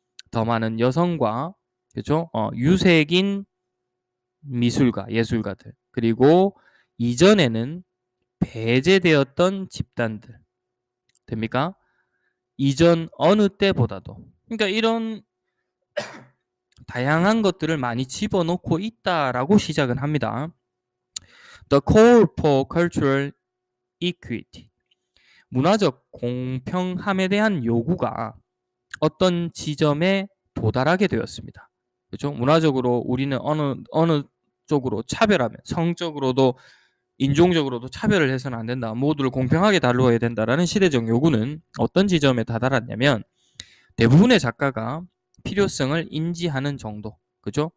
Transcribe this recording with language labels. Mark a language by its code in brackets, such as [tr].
[ko] 더 많은 여성과, 그죠? 유색인 미술가, 예술가들, 그리고 이전에는 배제되었던 집단들. 됩니까? 이전 어느 때보다도. 그러니까 이런 다양한 것들을 많이 집어넣고 있다라고 시작은 합니다. [en] The call for cultural equity. [ko] 문화적 공평함에 대한 요구가 어떤 지점에 도달하게 되었습니다. 그렇죠? 문화적으로 우리는 어느 쪽으로 차별하면, 성적으로도 인종적으로도 차별을 해서는 안 된다. 모두를 공평하게 다루어야 된다라는 시대적 요구는 어떤 지점에 다다랐냐면 대부분의 작가가 필요성을 인지하는 정도. 그죠?